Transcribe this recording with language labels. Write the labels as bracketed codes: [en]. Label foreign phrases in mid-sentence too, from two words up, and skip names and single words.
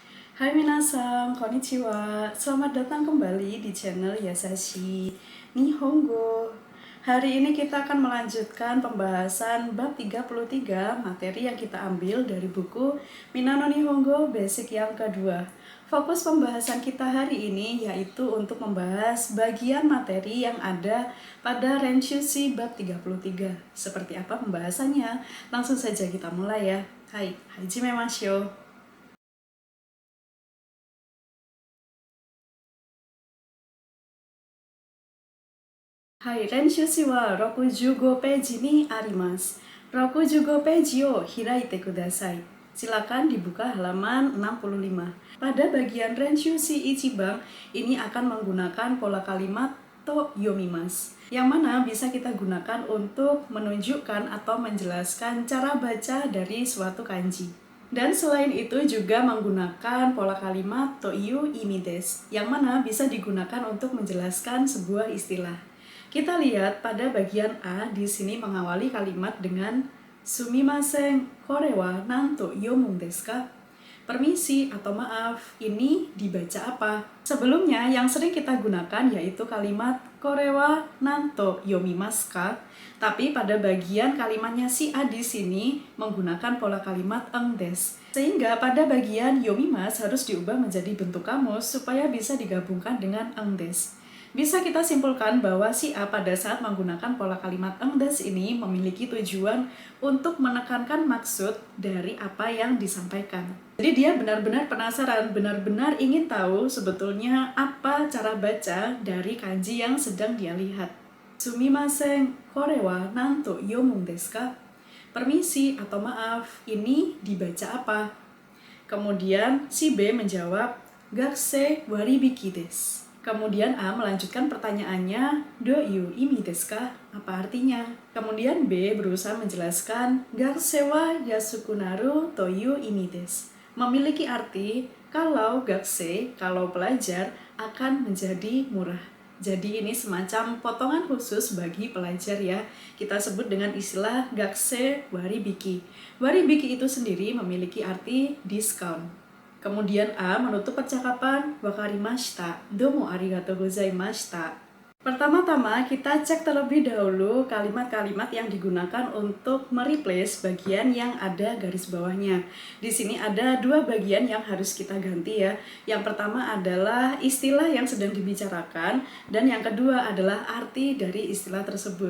[ja] はい、皆さん、こんにちは. [id] Selamat datang kembali di channel Yasashi Nihongo. Hari ini kita akan melanjutkan pembahasan bab 33 materi yang kita ambil dari buku Minano Nihongo Basic yang kedua. Fokus pembahasan kita hari ini yaitu untuk membahas bagian materi yang ada pada Renshushi bab 33. Seperti apa pembahasannya? Langsung saja kita mulai ya. [ja] はい、始めましょう. はい、練習Cは65ページにあります. 65ページを開いてください. [id] Silakan dibuka halaman 65. Pada bagian [ja] 練習C 1番, [id] ini akan menggunakan pola kalimat [ja] と読みます, [id] yang mana bisa kita gunakan untuk menunjukkan atau menjelaskan cara baca dari suatu kanji. Dan selain itu juga menggunakan pola kalimat [ja] という意味です, [id] yang mana bisa digunakan untuk menjelaskan sebuah istilah. Kita lihat pada bagian A di sini mengawali kalimat dengan [ja] すみません、これは何と読むんですか? [id] Permisi atau maaf, ini dibaca apa? Sebelumnya yang sering kita gunakan yaitu kalimat [ja] これは何と読みますか? [id] Tapi pada bagian kalimatnya si A di sini menggunakan pola kalimat [ja] んです. [id] Sehingga pada bagian yomimasu harus diubah menjadi bentuk kamus supaya bisa digabungkan dengan [ja] んです. [id] Bisa kita simpulkan bahwa si A pada saat menggunakan pola kalimat [ja] んです [id] ini memiliki tujuan untuk menekankan maksud dari apa yang disampaikan. Jadi dia benar-benar penasaran, benar-benar ingin tahu sebetulnya apa cara baca dari kanji yang sedang dia lihat. [ja] すみません、これは何と読むんですか? [id] Permisi atau maaf, ini dibaca apa? Kemudian si B menjawab, [ja] 学生割引です. [id] Kemudian A melanjutkan pertanyaannya, [ja] どういう意味ですか? [id] Apa artinya? Kemudian B berusaha menjelaskan, [ja] 学生は安くなるという意味です. [id] Memiliki arti kalau gakusei, kalau pelajar, akan menjadi murah. Jadi ini semacam potongan khusus bagi pelajar ya. Kita sebut dengan istilah [ja] 学生割引. [id] Waribiki itu sendiri memiliki arti diskon. Kemudian A menutup percakapan, [ja] わかりました、どうもありがとうございました. [id] Pertama-tama kita cek terlebih dahulu kalimat-kalimat yang digunakan untuk mereplace bagian yang ada garis bawahnya. Di sini ada dua bagian yang harus kita ganti ya. Yang pertama adalah istilah yang sedang dibicarakan dan yang kedua adalah arti dari istilah tersebut.